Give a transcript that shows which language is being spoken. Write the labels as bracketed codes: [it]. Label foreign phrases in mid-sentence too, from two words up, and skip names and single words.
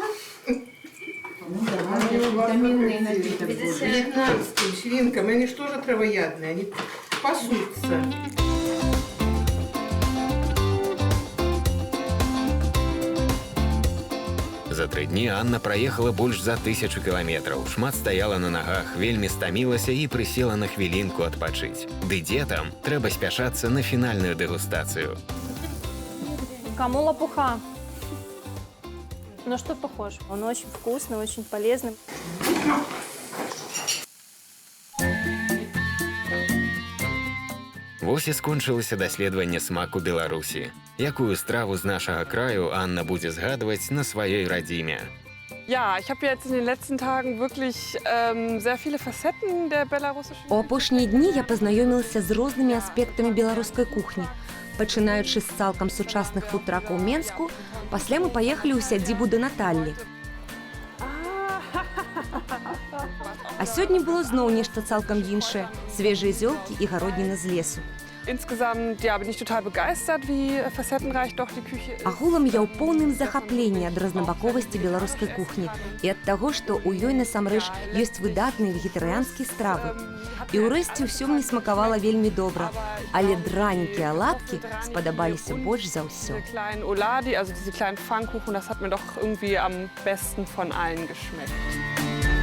[ru] Витаминный напиток. 19 свинкам, они же тоже травоядные, они пасутся. [be] За 3 дні Анна праехала больш за 1000 кіламетраў. Шмат стаяла на нагах, вельмі стамілася і прысела на хвілінку адпачыць. Ды дзе там? Трэба спяшацца на фінальную дэгустацыю. [ru] Кому лопуха? Ну что похож? Он очень вкусный, очень полезный. [be] Вось і скончылася даследаванне смаку Беларусі. Якую страву з нашага краю Анна будзе згадваць на сваёй радзіме? [de] Ja, ich habe jetzt in den letzten Tagen wirklich sehr viele Facetten der belarussischen. [be] У апошнія дні я пазнаёмілася з рознымі аспектамі беларускай кухні. Пачынаючы з цалкам сучасных фудтракаў Менску, пасля мы паехалі ў сядзібу да Наталлі. А сёння было зноў нешта цалкам іншае, свежыя зёлкі і гародніна з лесу. [de] Insgesamt bin ich total begeistert, wie facettenreich doch die Küche ist. [be] Агулам я ў поўным захапленні ад рознабаковасці беларускай кухні і ад таго, што ў ёй насамрэч ёсць выдатныя вегетарыянскія стравы. І ўрэшце ўсё мне смакавала вельмі добра, але дранікі і аладкі спадабаліся больш за ўсё. [de] Diese kleinen Ohladi, also diese kleinen Pfannkuchen, das hat mir doch irgendwie am besten von allen geschmeckt.